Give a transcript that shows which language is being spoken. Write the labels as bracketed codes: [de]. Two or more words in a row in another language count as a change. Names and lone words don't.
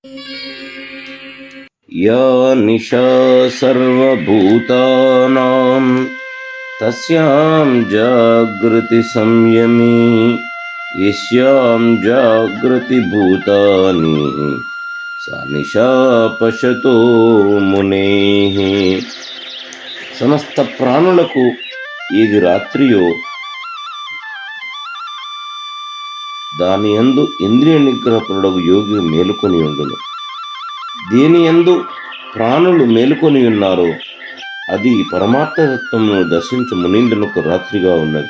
[sa] या निशा सर्वभूतानां तस्यां जागृति संयमी यस्यां जागृति भूतानि सा निशा పశతో మునేః. [te] సమస్త ప్రాణులకు ఏది రాత్రియో దాని యందు ఇంద్రియ నిగ్రహపరుడగు యోగి మేలుకొని ఉండును. దేని యందు ప్రాణులు మేలుకొని ఉన్నారో అది పరమార్థతత్వమును దర్శించు మునీంద్రులకు రాత్రిగా ఉన్నది.